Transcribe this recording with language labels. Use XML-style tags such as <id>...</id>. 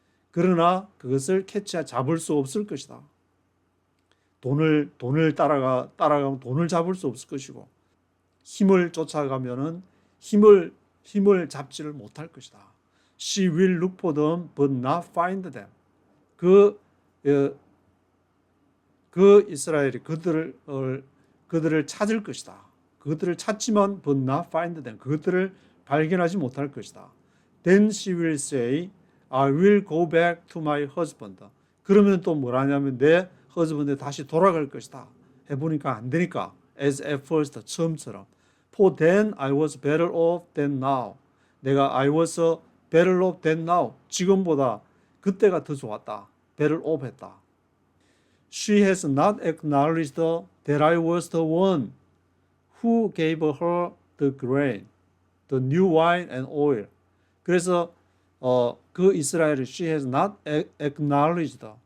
<ko>그러나 그것을 잡을 수 없을 것이다. 돈을 따라가면 돈을 잡을 수 없을 것이고 힘을 쫓아가면은 힘을 잡지를 못할 것이다.</ko> <en>She will look for them but not find them.</en> <ko>그 이스라엘이 그들을 찾을 것이다. 그들을 찾지만</ko> <en>but not find them.</en> <ko>그것들을 발견하지 못할 것이다.</ko> <en>Then she will say, I will go back to my husband.</en> <ko>그러면 또 뭐라냐면 내 husband에 다시 돌아갈 것이다. 해보니까 안 되니까</ko> <en>as at first</en> <ko>처음처럼</ko> <en>For then I was better off than now.</en> <ko>내가</ko> <en>I was better off than now.</en> <ko>지금보다 그때가 더 좋았다.</ko> <en>better off</en> <ko>했다.</ko> <en>She has not acknowledged that I was the one who gave her the grain, the new wine and oil.</en> <ko>그래서 그 이스라엘이</ko> <en>she has not acknowledged.</en>